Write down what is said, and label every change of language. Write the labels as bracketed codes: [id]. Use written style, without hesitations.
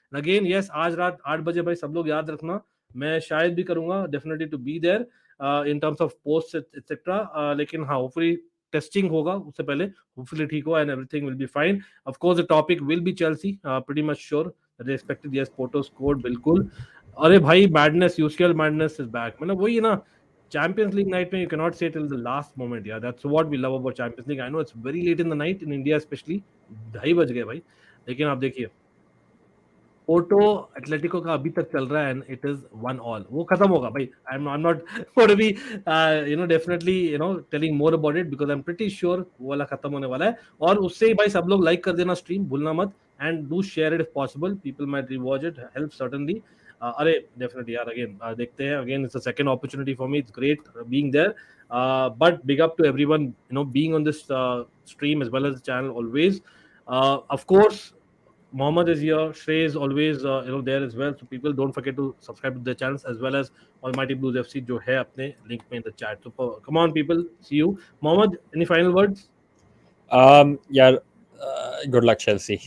[hi] And again, yes, आज रात 8 बजे भाई सब लोग याद रखना, मैं शायद भी करूंगा [en] definitely to be there in terms of posts etc. [hi] लेकिन हाँ hopefully testing होगा उससे पहले, hopefully ठीक हो [en] and everything will be fine. Of course the topic will be Chelsea, pretty much sure that they expected, yes, Porto scored बिल्कुल. अरे भाई madness, UCL madness is back. [hi] मतलब वही है ना, [en] Champions league night में you can not say till the last moment. यार that's what we love about champions league. I know it's very late in the night in India specially, [hi] 2:30 बज गए भाई, लेकिन आप देखिए पोर्टो एटलेटिको का अभी तक चल रहा है [en] And it is 1-1. [hi] वो खत्म होगा भाई. [en] I am not going to be definitely telling more about it because I am pretty sure [hi] वो वाला खत्म होने वाला है. और उससे ही भाई सब लोग लाइक कर देना स्ट्रीम, भूलना मत, [en] And do share it if possible. People might rewatch it, help certainly. अरे definitely यार, again देखते हैं. Again it's a second opportunity for me. It's great being there, but big up to everyone being on this stream as well as the channel always. Of course Mohammed is here, Shrey is always there as well, so people don't forget to subscribe to their channels as well as Almighty Blues FC जो है अपने link में in the chat. So come on people, see you. Mohammed, any final words? Yeah, good luck Chelsea.